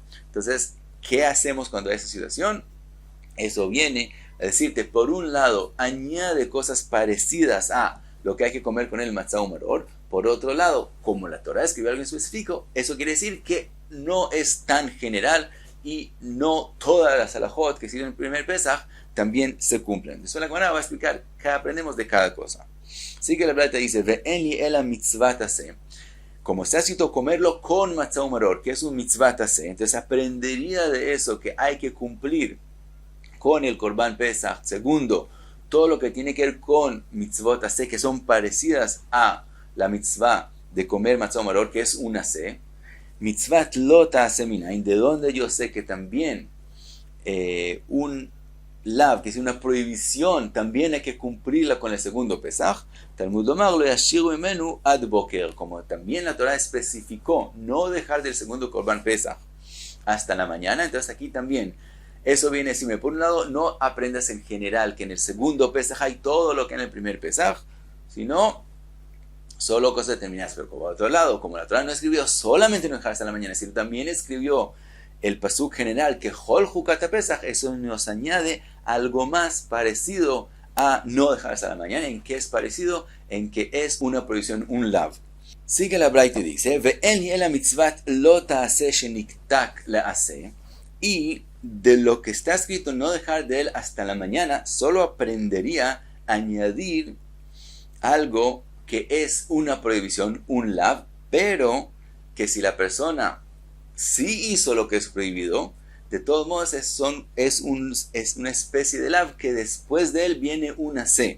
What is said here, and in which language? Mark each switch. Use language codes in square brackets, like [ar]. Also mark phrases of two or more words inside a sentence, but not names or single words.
[es] Entonces, ¿qué hacemos cuando hay esa situación? Eso viene a decirte, por un lado, añade cosas parecidas a lo que hay que comer con el [he] מצה ומרור. [es] Por otro lado, como la Torah escribe algo en específico, eso quiere decir que no es tan general y no todas las alajot que sirven en el primer Pesach también se cumplen. Eso la Gemara va a explicar qué aprendemos de cada cosa. Así que la Braita dice, [he] ואין לי אלא מצות עשה. [es] Como está escrito comerlo con [he] מצה ומרור, [es] que es un [he] מצות עשה, [es] entonces aprendería de eso que hay que cumplir con el [he] קרבן פסח. [es] Segundo, todo lo que tiene que ver con [he] מצות עשה, [es] que son parecidas a la mitzvah de comer [he] מצה ומרור, [es] que es un aseh. [he] מצות לא תעשה מנין, [es] de donde yo sé que también un lav, que es una prohibición, también hay que cumplirla con el segundo Pesach. [he] תלמוד לומר לא ישאירו ממנו עד בקר, [es] como también la Torah especificó no dejar del segundo [he] קרבן פסח [es] hasta la mañana. Entonces aquí también eso viene a decirme, por un lado, no aprendas en general que en el segundo Pesach hay todo lo que en el primer Pesach, sino solo cosas determinadas. Pero por otro lado, como la Torah no escribió solamente no dejar hasta la mañana, sino también escribió el pasuk general que [he] כל חוקת פסח, [es] eso nos añade algo más parecido a no dejar hasta la mañana. ¿En qué es parecido? En que es una prohibición, un lav. Sigue la Braita y dice, [he] ואין לי אלא מצות לא תעשה שניתק לעשה, [es] y de lo que está escrito no dejar de él hasta la mañana, solo aprendería a añadir algo que es una prohibición, un lav, pero que si la persona sí hizo lo que es prohibido, de todos modos es una especie de lav que después de él viene una C.